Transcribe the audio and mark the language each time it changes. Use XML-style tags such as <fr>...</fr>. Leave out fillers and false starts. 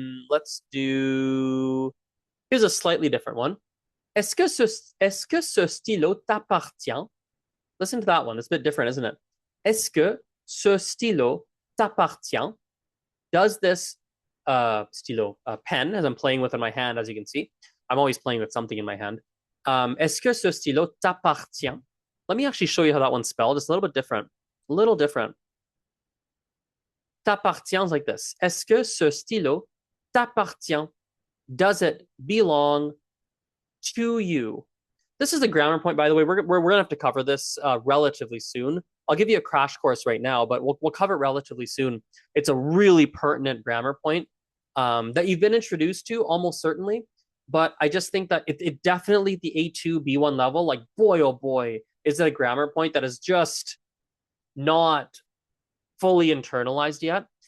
<en>Let's do. Here's a slightly different one.</en> <fr>Est-ce que ce stylo t'appartient?</fr> <en>Listen to that one. It's a bit different, isn't it?</en> <fr>Est-ce que ce stylo t'appartient?</fr> <en>Does this stylo, pen, as I'm playing with in my hand, as you can see, I'm always playing with something in my hand.</en> <fr>Est-ce que ce stylo t'appartient?</fr> <en>Let me actually show you how that one's spelled. It's a little bit different. A little different. T'appartient like this.</en> <fr>Est-ce que ce stylo t'appartient?</fr> <en>Does it belong to you? This is a grammar point, by the way. We're going to have to cover this relatively soon. I'll give you a crash course right now, but we'll cover it relatively soon. It's a really pertinent grammar point that you've been introduced to almost certainly, but I just think that it definitely the A2, B1 level, like boy, oh boy, is it a grammar point that is just not fully internalized yet.</en>